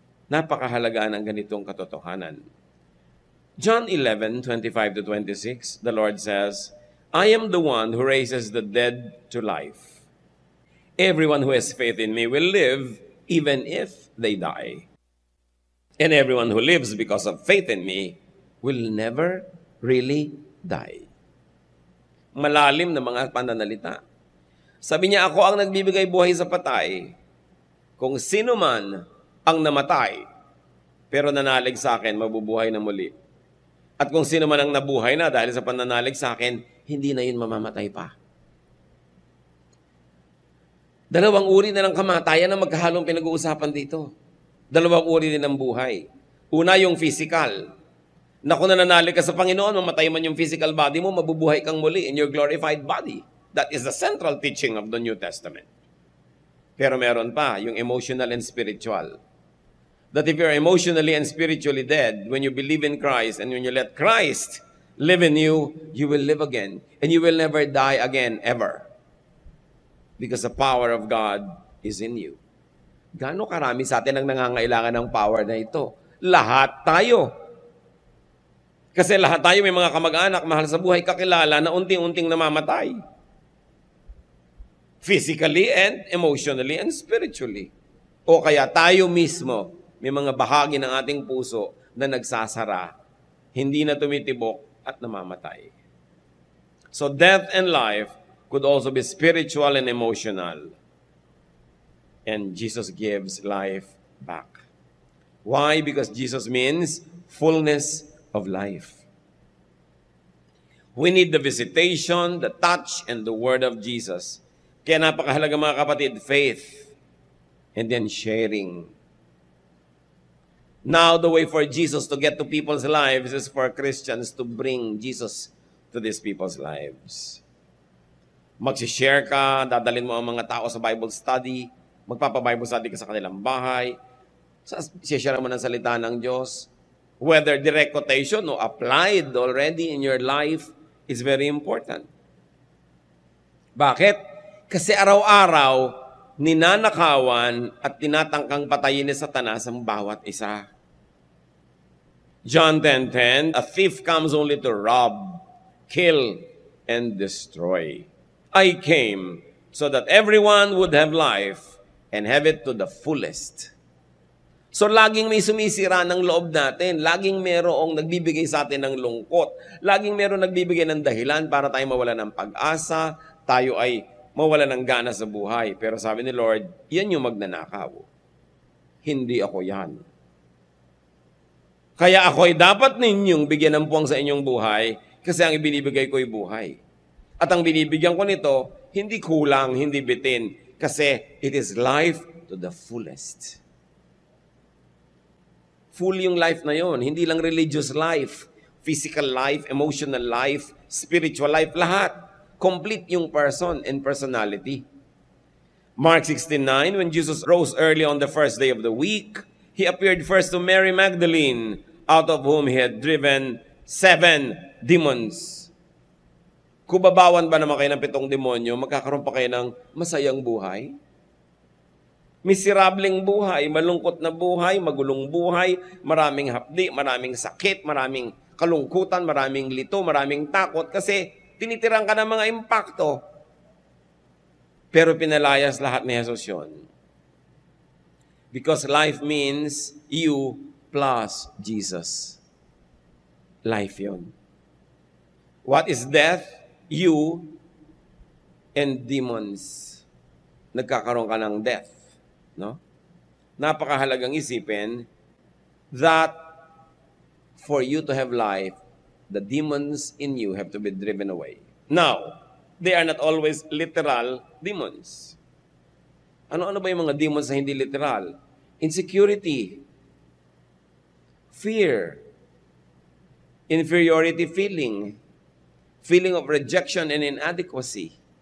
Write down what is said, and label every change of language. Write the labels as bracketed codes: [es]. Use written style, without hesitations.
[tl] Napakahalaga ng ganitong katotohanan. [en] John 11:25-26, the Lord says, I am the one who raises the dead to life. Everyone who has faith in me will live even if they die. And everyone who lives because of faith in me will never really die. [tl] Malalim na mga pananalita. Sabi niya, ako ang nagbibigay buhay sa patay. Kung sino man ang namatay, pero nanalig sa akin, mabubuhay na muli. At kung sino man ang nabuhay na dahil sa pananalig sa akin, hindi na yun mamamatay pa. Dalawang uri na ng kamatayan na magkahalong pinag-uusapan dito. Dalawang uri din ng buhay. Una, yung physical. Na kung nananalig ka sa Panginoon, mamatay man yung physical body mo, mabubuhay kang muli [en] in your glorified body. That is the central teaching of the New Testament. [tl] Pero meron pa, yung [en] emotional and spiritual. That if you're emotionally and spiritually dead, when you believe in Christ and when you let Christ live in you, you will live again. And you will never die again, ever. Because the power of God is in you. [tl] Gaano karami sa atin ang nangangailangan ng power na ito? Lahat tayo. Kasi lahat tayo may mga kamag-anak, mahal sa buhay, kakilala na unting-unting namamatay. [en] Physically and emotionally and spiritually. [tl] O kaya tayo mismo, may mga bahagi ng ating puso na nagsasara, hindi na tumitibok at namamatay. [en] So death and life could also be spiritual and emotional. And Jesus gives life back. Why? Because Jesus means fullness of life. We need the visitation, the touch, and the word of Jesus. [tl] Kaya napakahalaga mga kapatid, [en] faith, and then sharing. Now, the way for Jesus to get to people's lives is for Christians to bring Jesus to these people's lives. [tl] Magsishare ka, dadalhin mo ang mga tao sa Bible study, magpapa-Bible study ka sa kanilang bahay, share mo ng salita ng Diyos. [en] Whether direct quotation o applied already in your life is very important. [tl] Bakit? Kasi araw-araw, ninanakawan at tinatangkang patayin ni Satanas ang bawat isa. [en] John 10:10, a thief comes only to rob, kill, and destroy. I came so that everyone would have life and have it to the fullest. [tl] So, laging may sumisira ng loob natin. Laging merong nagbibigay sa atin ng lungkot. Laging merong nagbibigay ng dahilan para tayo mawala ng pag-asa, tayo ay mawala ng gana sa buhay. Pero sabi ni Lord, yan yung magnanakaw. Hindi ako yan. Kaya ako'y dapat ninyong bigyan ng puwang sa inyong buhay kasi ang ibinibigay ko'y buhay. At ang binibigyan ko nito, hindi kulang, hindi bitin. [en] Kasi it is life to the fullest. Full yung life na yon, [tl] hindi lang [en] religious life, physical life, emotional life, spiritual life, lahat. Complete yung person and personality. Mark 16:9, when Jesus rose early on the first day of the week, he appeared first to Mary Magdalene, out of whom he had driven 7 demons. [tl] Kung babawan ba naman kayo ng 7 demonyo, magkakaroon pa kayo ng masayang buhay? Miserableng buhay, malungkot na buhay, magulong buhay, maraming hapdi, maraming sakit, maraming kalungkutan, maraming lito, maraming takot kasi tinitirang ka ng mga impakto. Pero pinalayas lahat ni Jesus yun. [en] Because life means you plus Jesus. Life yun. What is death? You and demons. [tl] Nagkakaroon ka ng death. [en] No? [tl] Napakahalagang isipin [en] that for you to have life, the demons in you have to be driven away. Now, they are not always literal demons. [tl] Ano-ano ba yung mga demons na hindi literal? [en] Insecurity, fear, inferiority feeling, feeling of rejection and inadequacy.